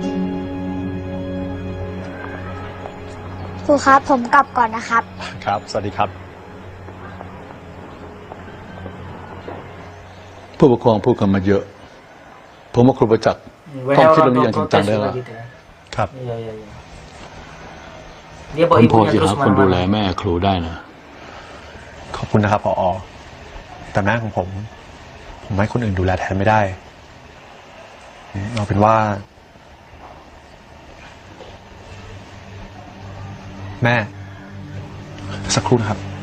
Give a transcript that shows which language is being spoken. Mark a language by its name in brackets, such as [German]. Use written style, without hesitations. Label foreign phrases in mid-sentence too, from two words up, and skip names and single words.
[Thai] ครูครับผมกลับก่อนนะครับ ครับ สวัสดีครับ ผู้ปกครองพูดกันมาเยอะ ผมว่าครูประจักษ์ต้องคิดเรื่องนี้อย่างจริงจังได้แล้ว ครับ [Indonesian] Iya, iya, iya. Dia [Thai] ผ [Indonesian] bawa [Thai] มพอ [Indonesian] ibunya [Thai] จะ [Indonesian] terus [Thai] หาคนดูแล [Indonesian] kemana-mana. [Thai] แม่ครูได้นะ ขอบคุณนะครับผอ. แต่แม่ของผม ให้คนอื่นดูแลแทนไม่ได้ เอาเป็นว่า แม่ สักครู่นะครับ